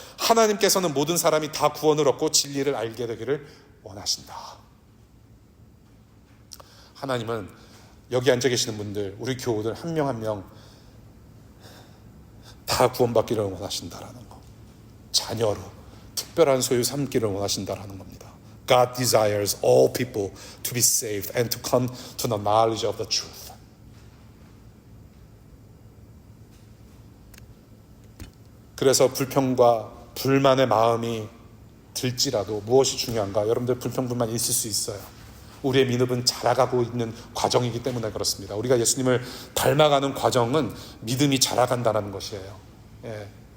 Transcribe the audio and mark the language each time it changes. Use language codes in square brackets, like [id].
[ko] 하나님께서는 모든 사람이 다 구원을 얻고 진리를 알게 되기를 원하신다. 하나님은 여기 앉아 계시는 분들, 우리 교우들 한 명 한 명 다 구원받기를 원하신다라는 거. 자녀로 특별한 소유 삼기를 원하신다라는 겁니다. [en] God desires all people to be saved and to come to the knowledge of the truth. [ko] 그래서 불평과 불만의 마음이 들지라도 무엇이 중요한가? 여러분들 불평불만이 있을 수 있어요. 우리의 믿음은 자라가고 있는 과정이기 때문에 그렇습니다. 우리가 예수님을 닮아가는 과정은 믿음이 자라간다는 것이에요. 예.